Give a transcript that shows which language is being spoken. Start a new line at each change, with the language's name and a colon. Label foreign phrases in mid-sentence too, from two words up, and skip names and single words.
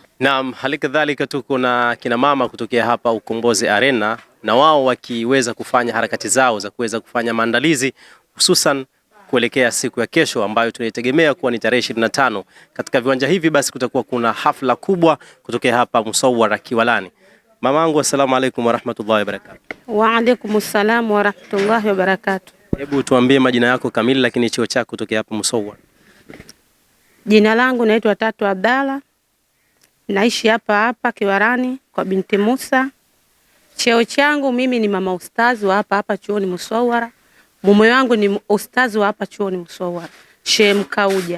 Swahili: Naam, halikadhalika tuko na kina mama kutokea hapa Ukombozi Arena, na wao wakiweza kufanya harakati zao za kuweza kufanya maandalizi hususan kuelekea siku ya kesho ambayo tunaitegemea kuwa ni tarehe 25. Katika viwanja hivi basi kutakuwa kuna hafla kubwa kutokea hapa Musawwara Kiwalani. Mamangu,
Arabic: السلام عليكم ورحمة الله وبركاته. وعليكم السلام ورحمة الله وبركاته.
Swahili: Hebu tuambie majina yako kamili lakini cheo chako kutokea hapa Musawwara. Jina langu naitwa Tatu Abdalla. Naishi hapa Kiwalani kwa binti Musa. Cheo changu mimi ni mama ustazi wa hapa chuoni Musawwara. Mume wangu ni ustazi wa hapa chuoni Musawwara, Sheikh Mkauja.